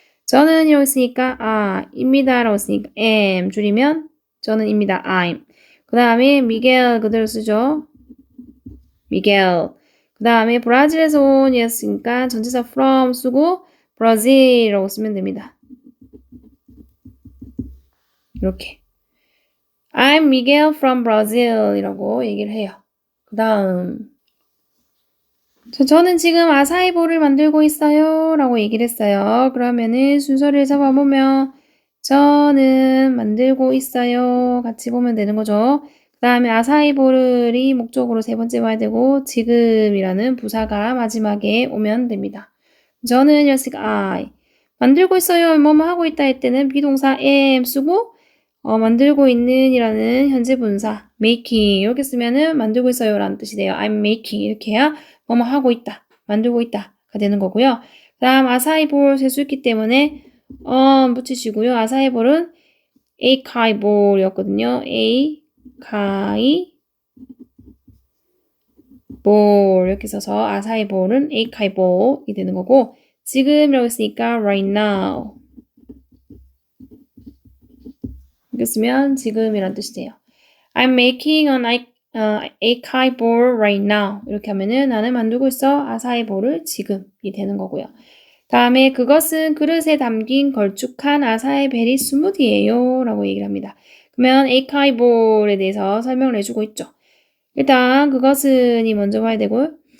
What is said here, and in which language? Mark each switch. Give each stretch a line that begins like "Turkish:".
Korean: 저는 이러고 있으니까 입니다 라고 했으니까 am 줄이면 저는 입니다.
English: I'm.
Korean: 그 다음에 미겔 그대로 쓰죠. 미겔. 그 다음에 브라질에서 온 이었으니까 전치사 from 쓰고 브라질이라고 쓰면 됩니다. 이렇게.
English: I'm Miguel from Brazil
Korean: 이라고 얘기를 해요. 그 다음 저는 지금 아사이볼을 만들고 있어요 라고 얘기를 했어요. 그러면은 순서를 잡아보면 저는 만들고 있어요 같이 보면 되는 거죠. 그 다음에 아사이볼이 목적으로 세 번째 와야 되고 지금이라는 부사가 마지막에 오면 됩니다. 저는 였으니까 I 만들고 있어요 뭐뭐 하고 있다 할 때는 비동사 am 쓰고 만들고 있는 이라는 현재 분사 making 이렇게 쓰면은 만들고 있어요 라는 뜻이 돼요.
English: I'm making
Korean: 이렇게 해야 뭐뭐 하고 있다, 만들고 있다가 되는 거고요. 그 다음 아사이볼 셀 수 있기 때문에 붙이시고요. 아사이볼은 에이카이볼이었거든요. 에이카이볼 이렇게 써서 아사이볼은 에이카이볼이 되는 거고 지금이라고 했으니까
English: right now
Korean: 이렇게 쓰면 지금이란 뜻이 돼요.
English: I'm making an acai bowl right now.
Korean: 이렇게 하면은 나는 만들고 있어 아사이볼을 지금이 되는 거고요. 다음에 그것은 그릇에 담긴 걸쭉한 아사이 베리 스무디예요 라고 얘기를 합니다. 그러면 acai bowl에 대해서 설명을 해주고 있죠. 일단 그것은이 먼저 와야 되고요.